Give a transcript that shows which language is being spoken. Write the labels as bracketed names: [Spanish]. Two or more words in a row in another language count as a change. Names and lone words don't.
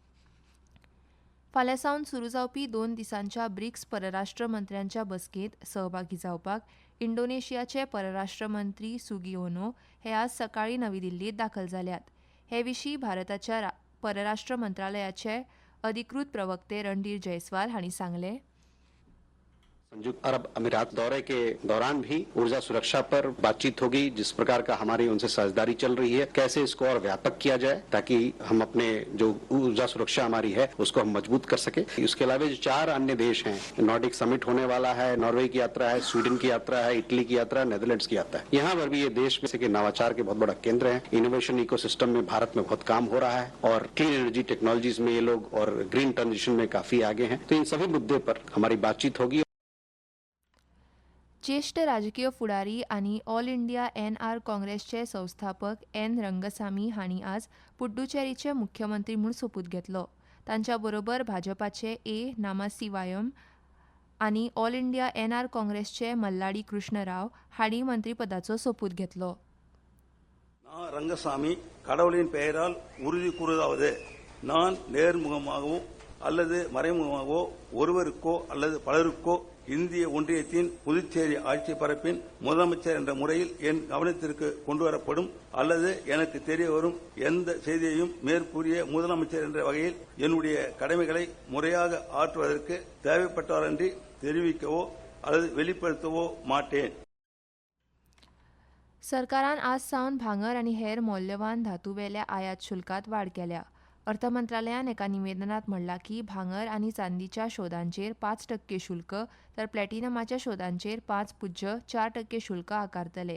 [Konkani] फाल्यां सावन सुरू जावपी 2 दिसांच्या ब्रिक्स परराष्ट्र मंत्र्यांच्या बसकेंत सहभागी जावपाक इंडोनेशियाचे परराष्ट्र मंत्री सुगिओनो हे आज सकाळीं नवी दिल्लींत दाखल जाल्यात. हे विशीं भारताच्या परराष्ट्र मंत्रालयाचे अधिकृत प्रवक्ते रणधीर जयस्वाल हांणी सांगलें. [Hindi] संयुक्त अरब अमीरात दौरे के दौरान भी ऊर्जा सुरक्षा पर बातचीत होगी, जिस प्रकार का हमारी उनसे साझेदारी चल रही है, कैसे इसको और व्यापक किया जाए ताकि हम अपने जो ऊर्जा सुरक्षा हमारी है उसको हम मजबूत कर सके. इसके अलावा जो 4 अन्य देश हैं, नॉर्डिक समिट होने वाला है, नॉर्वे की यात्रा है, स्वीडन की यात्रा है, इटली की यात्रा है, नेदरलैंड्स की यात्रा है. यहाँ पर भी ये देश में से के नवाचार के बहुत बड़ा केंद्र है. [English] innovation ecosystem [Hindi] में भारत में बहुत काम हो रहा है और [English] clean energy technologies [Hindi] में ये लोग और [English] green transition [Hindi] में काफी आगे हैं. तो इन सभी मुद्दे पर हमारी बातचीत होगी. [Konkani] ज्येष्ठ राजकीय फुडारी आनी ऑल इंडिया एन.आर. काँग्रेसचे संस्थापक एन. रंगसामी हांणी आज पुड्डुचेरीचे मुख्यमंत्री म्हूण सोपूत घेतलो. तांच्या बरोबर भाजपाचे ए. नामासिवायम आनी ऑल इंडिया एन.आर. काँग्रेसचे मल्लाडी कृष्णराव हांणी मंत्रीपदाचो सोपूत घेतलो. [Tamil] ரங்கசாமி கடவுளின் பெயரால் உறுதி கூறுவதாவது, நான் நேர்முகமாகவோ அல்லது மறைமுகமாகவோ ஒருவருக்கோ அல்லது பலருக்கோ இந்திய ஒன்றியத்தின் புதுச்சேரி ஆட்சி பரப்பின் முதலமைச்சர் என்ற முறையில் என் கவனத்திற்கு கொண்டுவரப்படும் அல்லது எனக்கு தெரிய வரும் எந்த செய்தியையும் மேற்கூறிய முதலமைச்சர் என்ற வகையில் என்னுடைய கடமைகளை முறையாக ஆற்றுவதற்கு தேவைப்பட்டவரன்றி தெரிவிக்கவோ அல்லது வெளிப்படுத்தவோ மாட்டேன். [Konkani] सरकारान आज सावन भांगर आनी हेर मौल्यवान धातूवेल्या आयात शुल्कात वाड केल्या. अर्थ मंत्रालयान एका निवेदनात म्हणलां की भांगर आनी चांदीच्या शोधांचेर 5% शुल्क तर प्लॅटिनमाच्या शोधांचेर 5.4% शुल्क आकारतले.